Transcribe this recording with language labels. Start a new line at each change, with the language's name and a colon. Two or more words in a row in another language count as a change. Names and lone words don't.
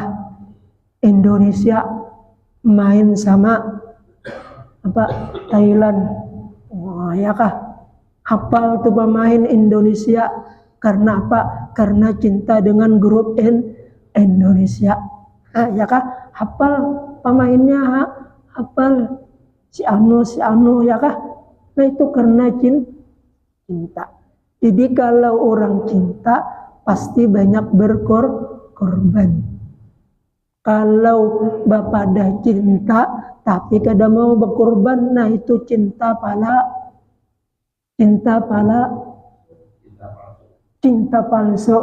Indonesian: Indonesia main sama Thailand. Wah, ya kah? Hafal tuh pemain Indonesia karena apa? Karena cinta dengan grup Indonesia. Ya kah? Hafal pemainnya, hafal si anu ya kah? Nah itu karena cinta. Jadi kalau orang cinta pasti banyak berkorban. Kalau bapak dah cinta tapi kada mau berkorban, nah itu cinta palsu.